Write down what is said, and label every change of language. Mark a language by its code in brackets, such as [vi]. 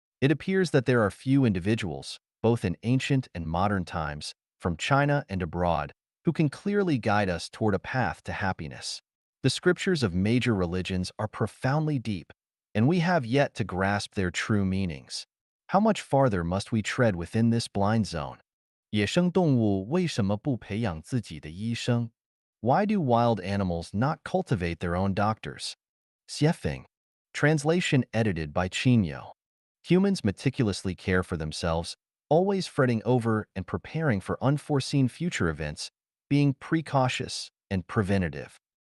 [en] It appears that there are few individuals, both in ancient and modern times, from China and abroad, who can clearly guide us toward a path to happiness. The scriptures of major religions are profoundly deep, and we have yet to grasp their true meanings. How much farther must we tread within this blind zone? [zh] 野生动物为什么不培养自己的医生？ [en] Why do wild animals not cultivate their own doctors? Xiefeng. Translation edited by Chinyo. Humans meticulously care for themselves, always fretting over and preparing for unforeseen future events, being precautious and preventative.